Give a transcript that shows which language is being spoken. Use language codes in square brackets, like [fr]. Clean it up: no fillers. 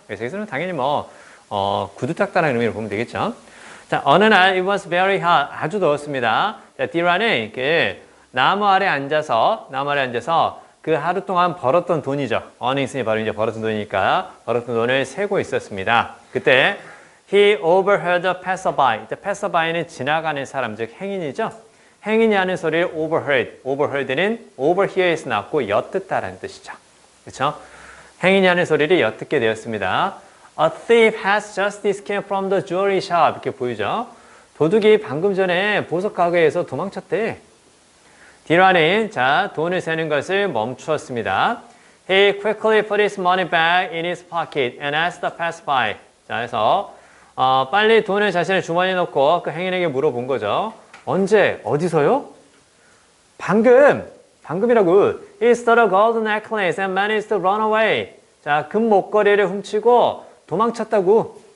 [ko] 그래서 여기서는 당연히 구두 닦다라는 의미로 보면 되겠죠. 자, 어느 날 [en] it was very hot, [ko] 아주 더웠습니다. 자, 디라는 그 나무 아래 앉아서 그 하루 동안 벌었던 돈이죠. earnings이 바로 이제 벌었던 돈이니까 벌었던 돈을 세고 있었습니다. [en] 그때 he overheard a passerby. [ko] passerby는 지나가는 사람, 즉 행인이죠. 행인이 하는 소리를 overheard. overheard는 overhear에서 났고 엿듣다라는 뜻이죠. 그렇죠? 행인이 하는 소리를 엿듣게 되었습니다. [en] A thief has just escaped from the jewelry shop. [ko] 이렇게 보이죠? 도둑이 방금 전에 보석 가게에서 도망쳤대. 디라는 자, 돈을 세는 것을 멈추었습니다. [en] He quickly put his money back in his pocket and asked the passerby. [ko] 자, 그래서 빨리 돈을 자신의 주머니에 넣고 그 행인에게 물어본 거죠. 언제? 어디서요? 방금이라고. [en] He stole a gold necklace and managed to run away. [ko] 자, 금 목걸이를 훔치고 도망쳤다고.